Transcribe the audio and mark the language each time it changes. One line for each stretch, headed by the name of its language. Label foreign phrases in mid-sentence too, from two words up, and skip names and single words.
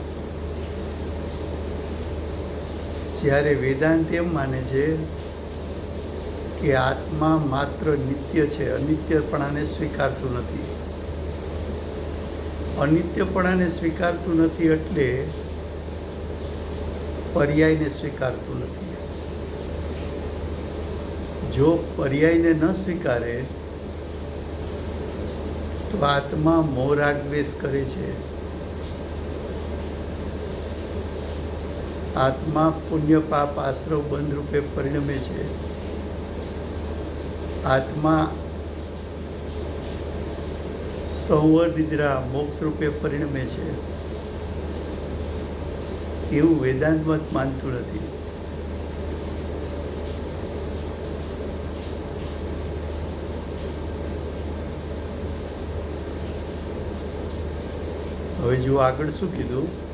Gujarati: જ્યારે વેદાંત એમ માને છે કે આત્મા માત્ર નિત્ય છે, અનિત્યપણાને સ્વીકારતું નથી। અનિત્યપણાને સ્વીકારતું નથી એટલે પર્યાયને સ્વીકારતું નથી। જો પર્યાયને ન સ્વીકારે તો આત્મા મોહરાગદ્વેષ કરે છે। આત્મા પુણ્ય પાપ આશ્રવ બંધ રૂપે પરિણમે છે। आत्मा સંવર મોક્ષ રૂપે પરિણમે છે એવું વેદાંત મત માનતું નથી. હવે જો આગળ શું કીધું?